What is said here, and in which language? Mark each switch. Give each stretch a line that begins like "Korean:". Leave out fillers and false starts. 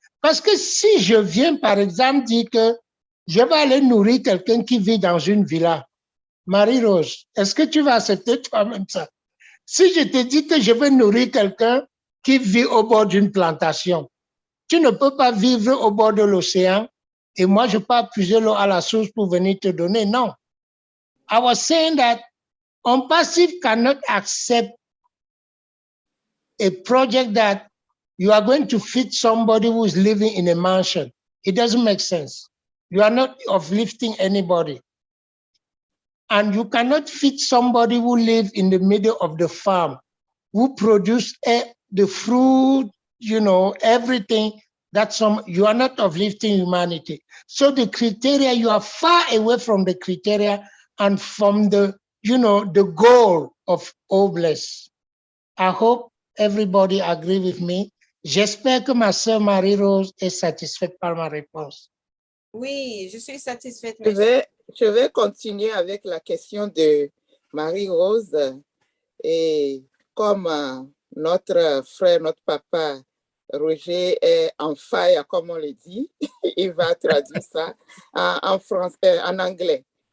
French: Parce que si je viens, par exemple, dire que je vais aller nourrir quelqu'un qui vit dans une villa, Marie-Rose, est-ce que tu vas accepter toi-même ça? Si je te dis que je vais nourrir quelqu'un qui vit au bord d'une plantation, tu ne peux pas vivre au bord de l'océan et moi, je peux pas puiser l'eau à la source pour venir te donner. Non.
English: I was saying that OnPassive cannot accept a project that you are going to feed somebody who is living in a mansion. It doesn't make sense. You are not uplifting anybody. And you cannot feed somebody who lives in the middle of the farm, who produce the fruit, everything. You are not uplifting humanity. So the criteria, you are far away from the criteria and from the goal of Obless. I hope everybody agree with me.
French: J'espère que ma sœur Marie-Rose est satisfaite par ma réponse. Oui, je suis satisfaite. Je vais continuer avec la question de Marie-Rose. Et comme notre frère, notre papa, Roger est en fire, comme on le dit, il va traduire ça en anglais.